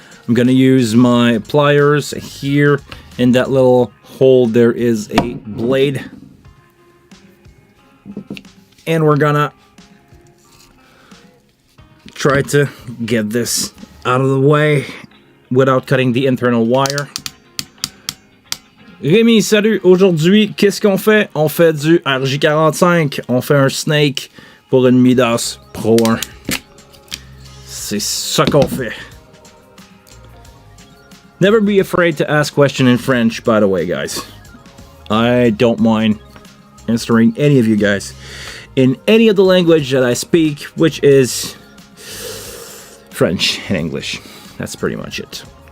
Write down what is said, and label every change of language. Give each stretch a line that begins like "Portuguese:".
English: I'm gonna use my pliers here. In that little hole there is a blade, and we're gonna try to get this out of the way without cutting the internal wire.
French: Rémi, salut! Aujourd'hui, qu'est-ce qu'on fait? On fait du RJ45. On fait un snake pour une Midas Pro 1. C'est ça qu'on fait.
English: Never be afraid to ask questions in French, by the way, guys. I don't mind answering any of you guys in any of the language that I speak, which is French and English. That's pretty much it.